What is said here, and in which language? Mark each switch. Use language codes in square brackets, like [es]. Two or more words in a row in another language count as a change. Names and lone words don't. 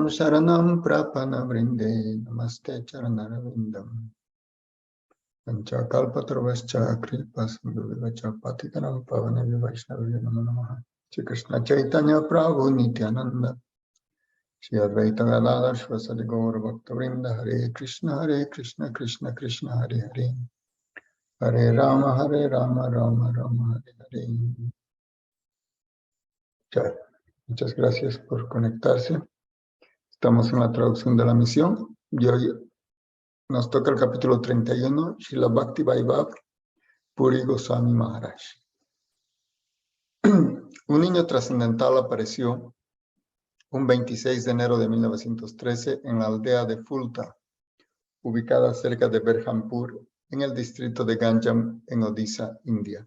[sa] Sharanam Prapana Vrinde Namaste Charanarvindam Pancha Kalpatarvascha Kripa Sindhuvivacha Patikanam Pavane Vaishnavya Namo Namaha Shri Krishna Chaitanya Prabhu Nityananda Shri Advaita Gadadhar Shvasadi Gaur Bhaktavrinda Hare Krishna Krishna Krishna Hare Hare Hare Rama Rama Rama Hare Hare. [es] Ya. Muchas gracias por conectarse. Estamos en la traducción de la misión y hoy nos toca el capítulo 31, Srila Bhakti Vaibhav Puri Goswami Maharaj. Un niño trascendental apareció un 26 de enero de 1913 en la aldea de Fulta, ubicada cerca de Berhampur, en el distrito de Ganjam, en Odisha, India.